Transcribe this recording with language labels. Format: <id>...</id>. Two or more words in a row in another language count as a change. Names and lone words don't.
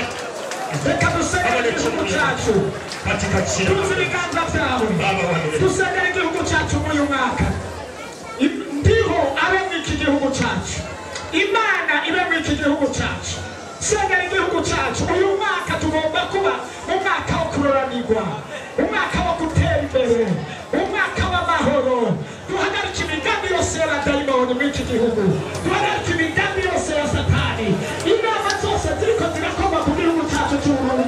<rw>Reka dusengere igihugu cyacu. Tuzi ibiganza byawe. Dusengere igihugu cyacu muri uyu mwaka. Ndiho abe muri iki gihugu cyacu. Imana ibe muri iki gihugu cyacu. Sengera igihugu cyacu. Uyu mwaka tugomba kuba umwaka wo kuroranirwa, umwaka wo gutera imbere, umwaka w'amahoro. Duhagarike imigambi yose y'abadayimoni muri iki gihugu. Duhagarike imigambi yose ya Satani. Inama zose ziriko zirakorwa mu gihugu cyacu cy'Uburundi.</rw>